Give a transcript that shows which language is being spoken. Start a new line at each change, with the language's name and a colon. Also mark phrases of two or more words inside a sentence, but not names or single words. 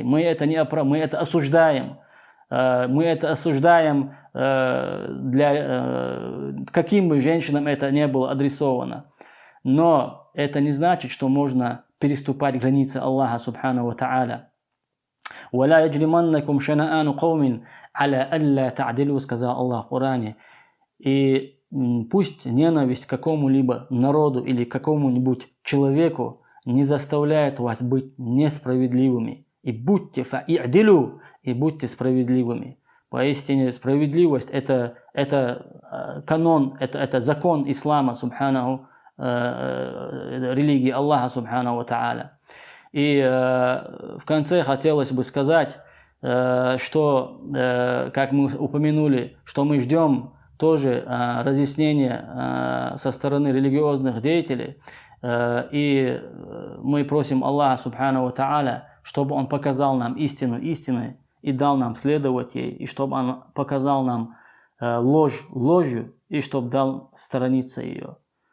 Russian: Мы это осуждаем. Мы это осуждаем, каким бы женщинам это не было адресовано. Но это не значит, что можно переступать границы Аллаха
Arabic: سبحانه وتعالى. «ولا يجرمنكم شنآن قوم على ألا تعدلوا»,
Russian: сказал Аллах в Коране. И пусть ненависть к какому-либо народу или какому-нибудь человеку не заставляет вас быть несправедливыми. И будьте фа'идилу, и будьте справедливыми. Поистине справедливость это канон, это закон ислама субханаху, религии Аллаха
Arabic: سبحانه وتعالى.
Russian: И в конце хотелось бы сказать, что, как мы упомянули, что мы ждем тоже разъяснения со стороны религиозных деятелей, и мы просим Аллаха
Arabic: سبحانه وتعالى,
Russian: чтобы Он показал нам истину истиной и дал нам следовать ей, и чтобы Он показал нам ложь ложью, и чтобы дал сторониться ее.